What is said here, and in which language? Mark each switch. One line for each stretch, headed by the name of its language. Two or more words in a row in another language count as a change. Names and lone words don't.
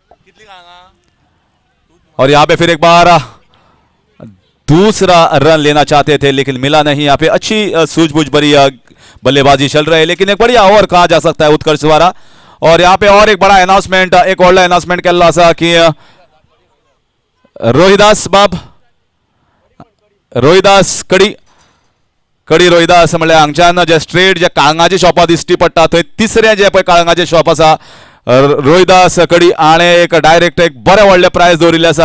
Hindi: और यहाँ पे फिर एक बार दूसरा रन लेना चाहते थे लेकिन मिला नहीं। यहाँ पे अच्छी सूझबूझ भरी बल्लेबाजी चल रही है लेकिन एक बढ़िया ओवर कहा जा सकता है उत्कर्ष द्वारा। और यहाँ पे और एक बड़ा अनाउंसमेंट,
Konkani: एक व्हडला अनाउंसमेंट केल्लो आसा की रोहिदास बाब, रोहिदास कडी रोहिदास म्हणल्यार हांगच्यान जे स्ट्रेट जे काळंगाचे शॉपां दिश्टी पडटा थंय तिसरें जे पळय काळंगाचे शॉप आसा रोहिदास कडी हाणें एक डायरेक्ट एक बरें व्हडलें प्रायज दवरिल्लें आसा।